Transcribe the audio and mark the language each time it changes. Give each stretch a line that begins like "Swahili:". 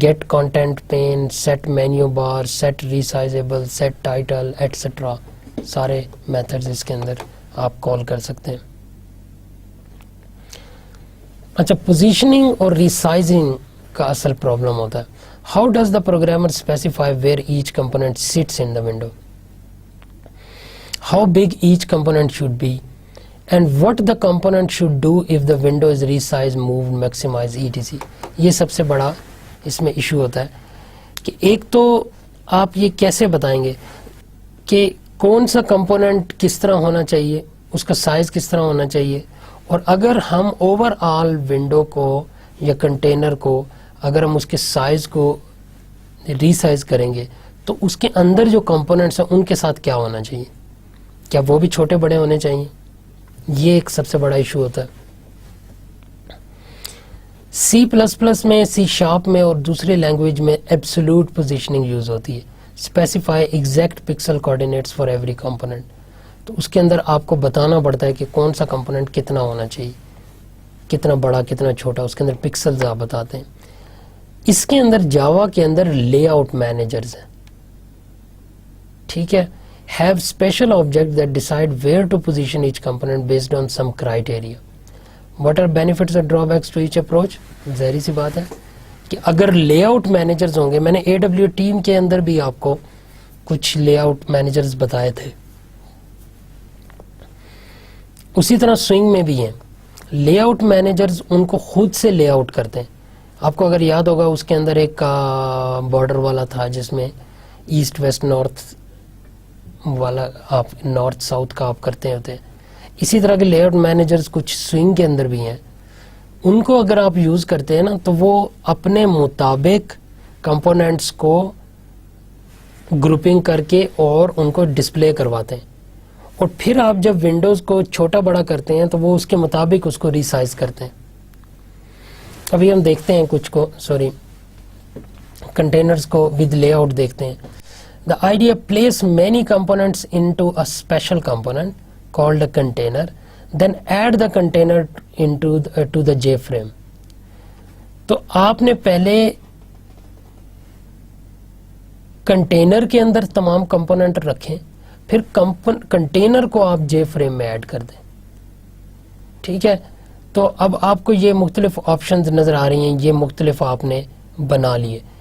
Urdu: Get content pain, set menu bar, set ریسائزیبل, set title etcetera, سارے methods اس کے اندر آپ کال کر سکتے ہیں. اچھا, پوزیشننگ اور ریسائزنگ کا اصل پرابلم ہوتا ہے.
English: How does the programmer specify where each component sits in the window, how big each component should be, and what the component should do if the window is resized, moved, maximized, etc.
Urdu: یہ سب سے بڑا اس میں issue ہوتا ہے کہ ایک تو آپ یہ کیسے بتائیں گے کہ کون سا کمپوننٹ کس طرح ہونا چاہیے, اس کا سائز کس طرح ہونا چاہیے, اور اگر ہم اوور آل ونڈو کو یا کنٹینر کو اگر ہم اس کے سائز کو ریسائز کریں گے تو اس کے اندر جو کمپوننٹس ہیں ان کے ساتھ کیا ہونا چاہیے, کیا وہ بھی چھوٹے بڑے ہونے چاہیے. یہ ایک سب سے بڑا ایشو ہوتا ہے. سی پلس پلس میں, سی شارپ میں اور دوسرے لینگویج میں ایبسولوٹ پوزیشننگ یوز ہوتی ہے.
English: specify exact pixel coordinates for every component,
Urdu: تو اس کے اندر آپ کو بتانا پڑتا ہے کہ کون سا کمپوننٹ کتنا ہونا چاہیے, کتنا بڑا کتنا چھوٹا, اس کے اندر پکسلز آپ بتاتے ہیں. اس کے اندر جاوا کے اندر لے آؤٹ مینیجرز ہیں.
English: ٹھیک ہے, have special objects that decide where to position each component based on some criteria. What are benefits or drawbacks to each approach?
Urdu: ظاہری سی بات ہے کہ اگر لے آؤٹ مینیجرز ہوں گے, میں نے اے ڈبلیو ٹیم کے اندر بھی آپ کو کچھ لے آؤٹ مینیجرز بتائے تھے, اسی طرح سوئنگ میں بھی ہیں. لے آؤٹ مینیجرز ان کو خود سے لے آؤٹ کرتے ہیں. آپ کو اگر یاد ہوگا اس کے اندر ایک بارڈر والا تھا جس میں ایسٹ ویسٹ نارتھ والا آپ نارتھ ساؤتھ کا آپ کرتے ہوتے ہیں. اسی طرح کے لے آؤٹ مینیجرز کچھ سوئنگ کے اندر بھی ہیں, ان کو اگر آپ یوز کرتے ہیں نا تو وہ اپنے مطابق کمپوننٹس کو گروپنگ کر کے اور ان کو ڈسپلے کرواتے ہیں, اور پھر آپ جب ونڈوز کو چھوٹا بڑا کرتے ہیں تو وہ اس کے مطابق اس کو ریسائز کرتے ہیں. ابھی ہم دیکھتے ہیں کچھ کو, کنٹینرز کو ود لے آؤٹ دیکھتے ہیں.
English: The idea place many components into a special component called a container, then add the container to the JFrame.
Urdu: تو آپ نے پہلے کنٹینر کے اندر تمام کمپوننٹ رکھیں, پھر کنٹینر کو آپ جے فریم میں ایڈ کر دیں. ٹھیک ہے, تو اب آپ کو یہ مختلف آپشنز نظر آ رہی ہیں, یہ مختلف آپ نے بنا لیے.